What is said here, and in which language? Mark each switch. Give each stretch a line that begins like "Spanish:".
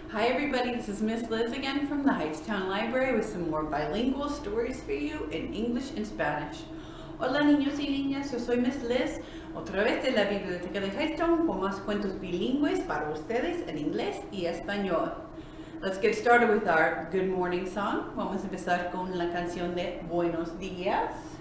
English: Hi everybody, this is Miss Liz again from the Hightstown Library with some more bilingual stories for you in English and Spanish.
Spanish: Hola niños y niñas, yo soy Miss Liz, otra vez de la biblioteca de Hightstown con más cuentos bilingües para ustedes en inglés y español.
English: Let's get started with our good morning song.
Spanish: Vamos a empezar con la canción de Buenos días.